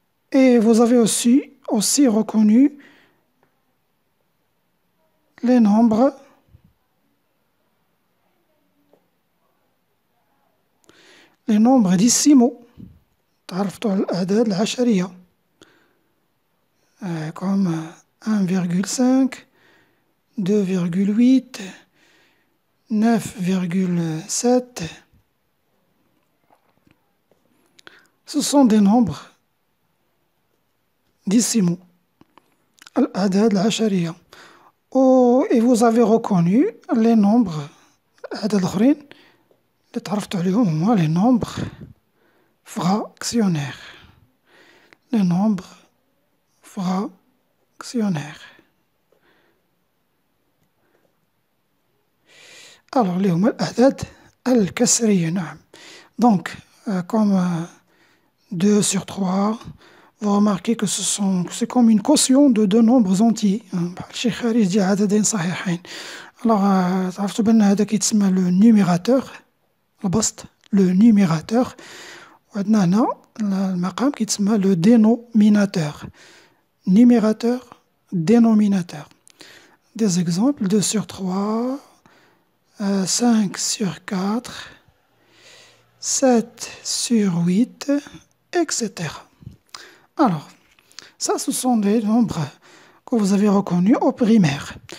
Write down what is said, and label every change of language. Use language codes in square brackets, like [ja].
[fr] Et vous avez aussi reconnu les nombres décimaux. [ar] تعرفتوا على الأعداد العشرية [fr] comme 1,5, 2,8, 9,7. Ce sont des nombres décimaux. [ar] الأعداد العشرية. [fr] Et vous avez reconnu les nombres [ar] الأعداد الآخرين اللي تعرفتوا عليهم هما [fr] les nombres fractionnaires. Les nombres fractionnaires. [ar] اللي هما الأعداد الكسرية. نعم. [fr] Donc, comme 2 sur 3, vous remarquez que c'est comme une quotient de deux nombres entiers. [ar] شي خارج ديال عددين صحيحين. تعرفتوا بأن هذا كيتسمى لو نيميراتور البسط لو نيميراتور. وعندنا هنا المقام كيتسمى لو دينوميناتور. [fr] Numérateur, dénominateur. Des exemples: 2 sur 3, 5 sur 4, 7 sur 8, etc. Ça, ce sont des nombres que vous avez reconnus au primaire.